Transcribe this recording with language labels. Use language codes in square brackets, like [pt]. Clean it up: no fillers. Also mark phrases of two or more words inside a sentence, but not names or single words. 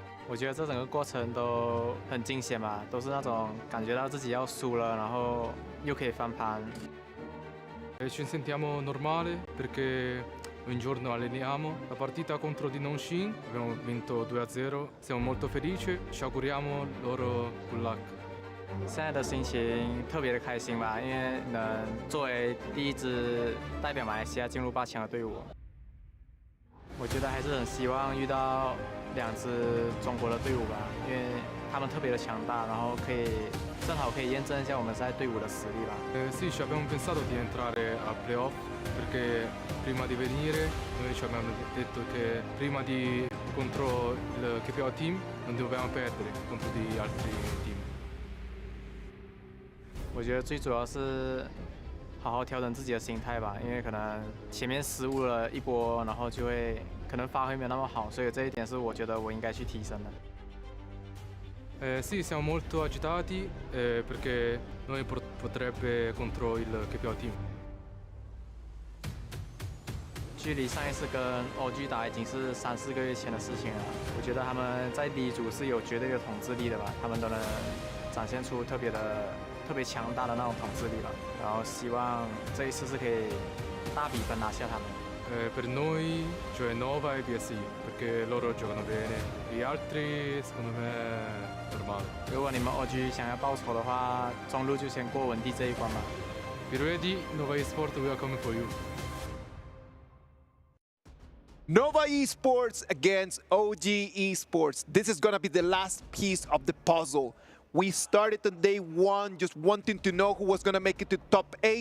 [zh] 我觉得这整个过程都很惊险吧，都是那种感觉到自己要输了，然后又可以翻盘。 [it] Ci sentiamo normale perché ogni giorno alleniamo. La partita contro di Nongxin abbiamo vinto 2-0. Siamo molto felici. Ci auguriamo loro [en] good luck. [zh] 现在的心情特别的开心吧，因为能作为第一支代表马来西亚进入8强的队伍，我觉得还是很希望遇到2支中国的队伍吧，因为他们特别的强大，然后正好可以验证一下我们在队伍的实力吧。 [it] Sì, ci abbiamo pensato di entrare a playoff perché prima di venire noi ci abbiamo detto che prima di contro il KPO team non dovevamo perdere contro di altri team. [zh] 我觉得最主要是好好调整自己的心态吧，因为可能前面失误了一波，然后就会可能发挥没有那么好，所以这一点是我觉得我应该去提升的。 [it] Sì, siamo molto agitati perché noi potrebbe contro il KPO team. [zh] 距离上一次跟 OG 打已经是3、4个月前的事情了。我觉得他们在第一组是有绝对的统治力的吧，他们都能展现出特别强大的那种统治力吧。然后希望这一次是可以大比分拿下他们。 [it] Per noi, cioè Nova e BSI, perché loro giocano bene. Gli altri, secondo me, normale. [zh] 如果你们 OG 想要报仇的话，中路就先过文帝这一关吧。 [en] Be ready, Nova Esports, we are coming for you. Nova Esports against OG Esports. This is going to be the last piece of the puzzle. We started on day 1 just wanting to know who was going to make it to top 8.